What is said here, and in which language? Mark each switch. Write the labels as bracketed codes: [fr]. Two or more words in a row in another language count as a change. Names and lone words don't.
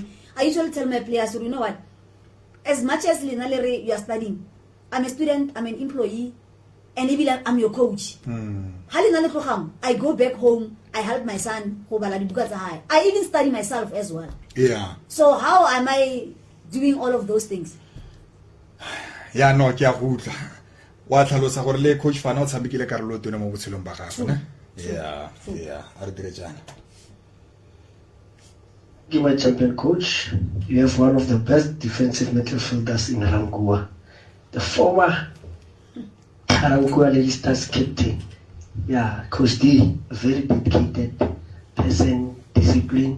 [en] I usually tell my players, you know what? As much as you are studying, I'm a student, I'm an employee, and even I'm your coach. I go back home, I help my son. I even study myself as well. Yeah. So how am I doing all of those things? Yeah, no, [tn] ke a gutla. Wa tlhalosa gore le coach Fana o tshamekile karolo tone mo botshelong ba gago, ne? Yeah, are dire jana. [en] Give my champion coach. You have one of the best defensive midfielders in Rangua. The former Rangua Lady Stars captain. Yeah, Coach D, a very dedicated person, discipline.